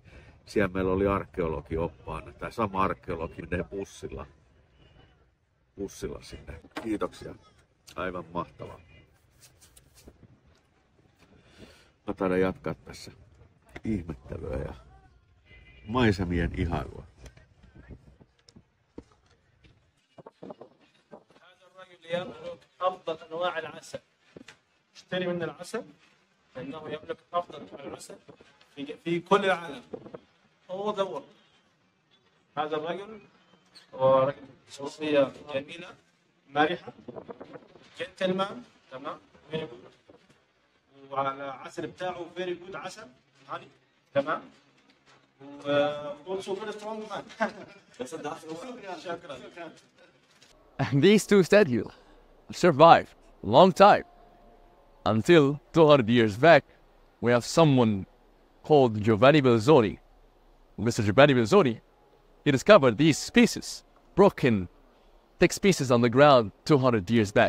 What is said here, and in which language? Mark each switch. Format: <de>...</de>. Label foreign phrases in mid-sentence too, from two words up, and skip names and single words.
<fi>Siellä meillä oli arkeologi oppaana. Tämä sama arkeologi menee bussilla sinne. Kiitoksia. Aivan mahtavaa. Mä taidan jatkaa tässä ihmettelyä ja maisemien ihailua.</fi> <ar>يملك افضل انواع العسل اشتري من العسل لانه يملك افضل انواع العسل في كل العالم هو دور هذا الرجل هو رجل شخصيه جميله مرحه جنتلمان تمام وعلى العسل بتاعه</ar> <en>very good</en> <ar>عسل هاني تمام وصوصه</ar> <en>very strong man</en> <ar>شكرا</ar> <en>And these two statues survived a long time. Until 200 years back, we have someone called Giovanni Belzoni. Mr. Giovanni Belzoni, he discovered these pieces, broken, thick pieces on the ground 200 years back.</en>